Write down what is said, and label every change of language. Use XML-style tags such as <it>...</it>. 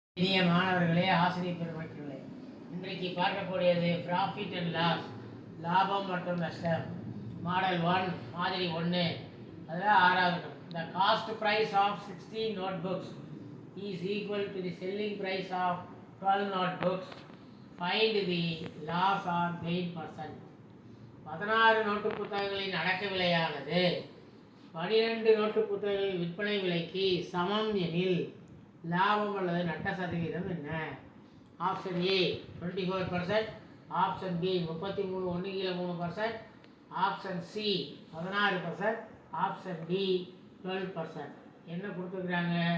<ta>இனிய மாணவர்களே, ஆசிரியர் பெருமக்களே, இன்றைக்கு பார்க்கக்கூடியது</ta> <en>profit and loss,</en> <ta>லாபம் மற்றும் நஷ்டம். மாடல் 1 மாதிரி 1 அதில் 6வது.</ta> <en>The cost price of 16 notebooks is equal to the selling price of 12 notebooks. Find the loss or gain percent.</en> <ta>16 note புத்தகங்களின் அடக்க விலையானது 12 நோட்டு புத்தகங்களின் விற்பனை விலைக்கு சமம் எனில் லாபம் அல்லது நட்ட சதவீதம் என்ன? Option A 24%, option B 33 1/3%, option C 16%, option D 12%. என்ன கொடுத்துருக்குறாங்க?</ta>